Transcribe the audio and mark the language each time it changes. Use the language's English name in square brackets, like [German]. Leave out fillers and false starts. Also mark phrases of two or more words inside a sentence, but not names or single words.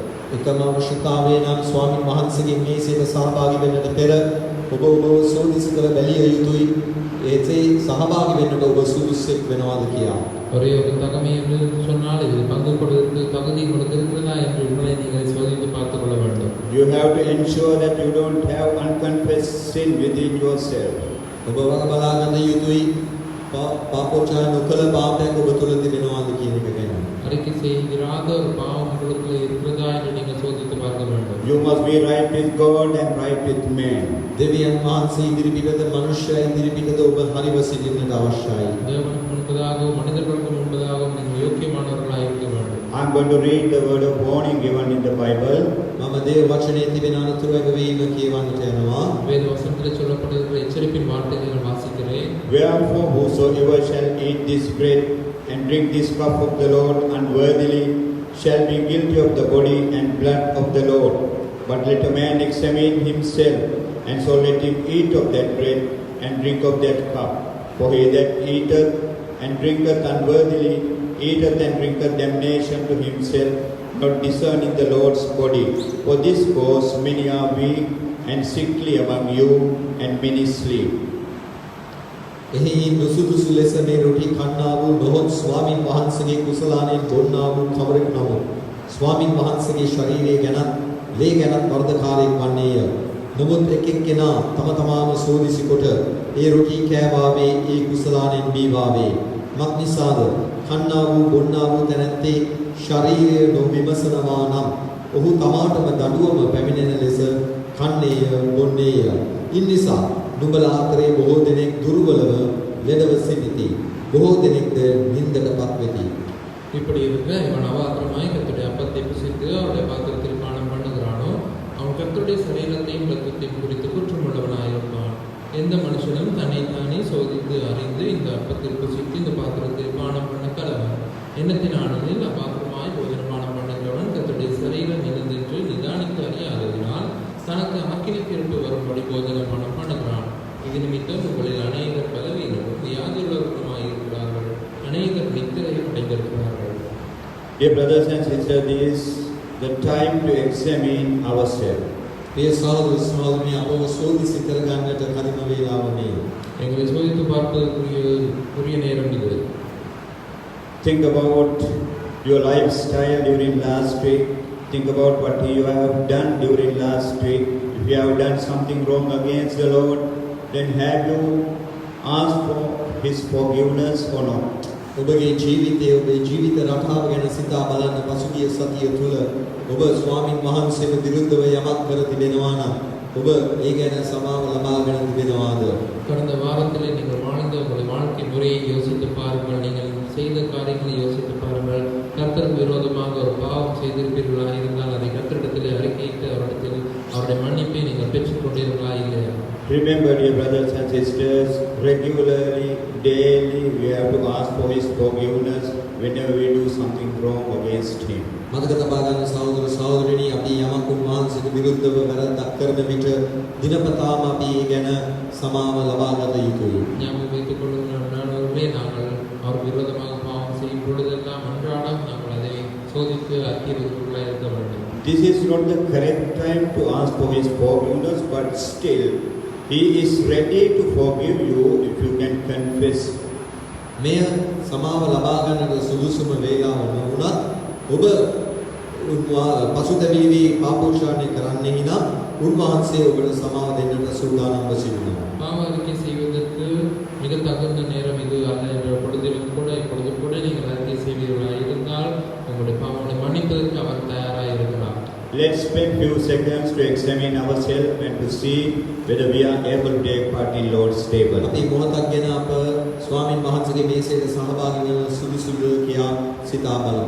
[Sinhala] එකම අවශ්‍යතාවය නම් ස්වාමීන් වහන්සේගේ මේසෙට සහභාගී වෙන්නට පෙර ඔබ සෝදිසි කර බැලිය යුතුයි. ඒසේ සහභාගී වෙන්නට ඔබ සුදුසුෙක් වෙනවාද කියලා. [Tamil] ஒரே ஒரு தகமை என்று சொன்னால் இது பங்கு கொள்வதற்கு தகுதி உங்களுக்கு இருக்கிறதா என்று உங்களை நீங்கள் சோதித்து பார்த்துக் கொள்ள வேண்டும். [English] You have to ensure that you don't have unconfessed sin within yourself. [Sinhala] ඔබ බලා ගන්න යුතුයි පාපෝචා නොකළ පාපයක් ඔබ තුළ තිබෙනවාද කියන එක ගැන. [Tamil] அறிக்கை செய்கிறாத ஒரு பாவம் உங்களுக்கு இருக்கிறதா என்று நீங்கள் சோதித்து பார்க்க வேண்டும். [English] You must be right with God and right with men. [Sinhala] දෙවියන් වහන්සේ ඉදිරිපිටද මනුෂ්‍ය ඉදිරිපිටද ඔබ හරිව සිටින්නට අවශ්‍යයි. [Tamil] தேவனுக்கு முன்பதாகவும் மனிதர்களுக்கு முன்பதாகவும் நீங்கள் யோக்கியமானவர்களாக இருக்க வேண்டும். [English] I'm going to read the word of warning given in the Bible. [Sinhala] මම දේව වචනේ තිබෙන අනුතුරු ඇගවීම කියවන්නට යනවා. [Tamil] வேத வசனத்தில் சொல்லப்பட்டிருக்கிற எச்சரிப்பின் வார்த்தைகளை வாசிக்கிறேன். [English] Wherefore whosoever shall eat this bread and drink this cup of the Lord unworthily shall be guilty of the body and blood of the Lord. But let a man examine himself, and so let him eat of that bread and drink of that cup. For he that eateth and drinketh unworthily eateth and drinketh damnation to himself, not discerning the Lord's body. For this cause many are weak and sickly among you, and many sleep. [Sinhala] එහි නුසුදුසු ලෙස මේ රොටි කන්නා වූ නොහොත් ස්වාමින් වහන්සේගේ කුසලානෙන් බොන්නා වූ කවරෙක් නමුත් ස්වාමින් වහන්සේගේ ශරීරය ගැනත් ලේ ගැනත් වර්ධකාරයෙක් වන්නේය. නමුත් එක් එක්කෙනා තම තමාම සෝදිසි කොට ඒ රොටි කෑවාවේ ඒ කුසලානෙන් බීවාවේ. මක් නිසාද කන්නා වූ බොන්නා වූ තැනැත්තේ ශරීරය නොවිමසනවා නම් ඔහු තමාටම දඬුවම පැමිණෙන ලෙස කන්නේය බොන්නේය. ඉන් නිසා නුඹලා අතරේ බොහෝ දෙනෙක් දුර්වලව ලෙඩව සිටිති. බොහෝ දෙනෙක්ද නින්දටපත් වෙති. [Tamil] இப்படி இருக்க இவன் அவாத்திரமாய் கர்த்தருடைய அப்பத்தை புசித்து அவருடைய பாத்திரத்தில் பானம் பண்ணுகிறானோ அவன் கர்த்தருடைய சரீரத்தையும் இரத்தத்தையும் குறித்து குற்றமுள்ளவனாயிருப்பான். எந்த மனுஷனும் தன்னைத்தானே சோதித்து அறிந்து இந்த அப்பத்தில் புசித்து இந்த பாத்திரத்தில் பானம் பண்ண கடவன். எண்ணத்தினானில் அபாத்திரமாய் போஜனமானம் பண்ணுகிறவன் கர்த்தருடைய சரீரம் நிலந்தென்று நிதானித்து அறியாததினால் தனக்கு அக்கினி தீர்ப்பு வரும்படி போஜனமானம் பண்ணுகிறான். இது நிமித்தம் உங்களில் அநேகர் பலவீனரும் வியாதியுள்ளவர்களுமாய் இருக்கிறார்கள். அநேகர் நித்திரையை அடைந்திருக்கிறார்கள். [English] Dear brothers and sisters, this is the time to examine ourselves. [Sinhala] ප්‍රිය සහෝදර සහෝදරියනි අපව සෝදිසි කරගන්නට කලින් වේලාව මේ. [Tamil] எங்களை சோதித்து பார்ப்பதற்குரிய நேரம் இது. [English] Think about your lifestyle during last week. Think about what you have done during last week. If you have done something wrong against the Lord, then have you asked for His forgiveness or not? [Sinhala] ඔබගේ ජීවිතයේ ඔබේ ජීවිත රටාව ගැන සිතා බලන්න පසුගිය සතිය තුල ඔබ ස්වාමින් වහන්සේට විරුද්ධව යමක් කර තිබෙනවා නම් ඔබ ඒ ගැන සමාව ලබාගෙන තිබෙනවාද? [Tamil] கடந்த வாரத்தில் நீங்கள் வாழ்ந்த உங்களுடைய வாழ்க்கை முறையை யோசித்து பாருங்கள். நீங்கள் செய்த காரியங்களை யோசித்து பாருங்கள். கர்த்தருக்கு விரோதமாக ஒரு பாவம் செய்திருப்பீர்களா இருந்தால் அதை கர்த்தரிடத்தில் அறிக்கையிட்டு அவரிடத்தில் அவருடைய மன்னிப்பை நீங்கள் பெற்றுக்கொண்டீர்களா இல்லையா? [English] Remember, dear brothers and sisters, regularly, daily, we have to ask for His forgiveness whenever we do something wrong against Him. [Sinhala] මතක තබා ගන්න සහෝදර සහෝදරියනි අපි යමක් උන්වහන්සේට විරුද්ධව වැරද්දක් කරන විට දිනපතාම අපි ඒ ගැන සමාව ලබා ගත යුතුයි. [Tamil] ஞாபகம் வைத்துக் கொள்ளுங்கள் நாங்கள் அவர் விரோதமாக பாவம் செய்யும் சோதித்து அறிக்கைகளுக்குள்ளாக இருக்க வேண்டும். [English] This is not the correct time to ask for His forgiveness, but still He is ready to forgive you if you can confess. [Sinhala] මෙය සමාව ලබා ගන්නට සුදුසුම වේලාව නොවුණත් ඔබ පසුතැවීමේ පාපෝෂණය කරන්නේ නම් උන්වහන්සේ ඔබට සමාව දෙන්නට සූදානම්ව සිටිනවා. [Tamil] பாவ அறிக்கை செய்வதற்கு மிக தகுந்த நேரம் இது அல்ல என்ற பொழுதிலும் கூட இப்பொழுது கூட நீங்கள் அறிக்கை செய்வீர்களாக இருந்தால் உங்களுடைய பாவங்களை மன்னிப்பதற்கு அவர் தயாராக இருக்கிறார். [English] Let's spend few seconds to examine ourselves and to see whether we are able to take part in Lord's table. [Sinhala] අපි මොහොතක් ගැන අප ස්වාමින් වහන්සේගේ මේසයට සහභාගී වෙන සුදුසුද කියා සිතා බලමු.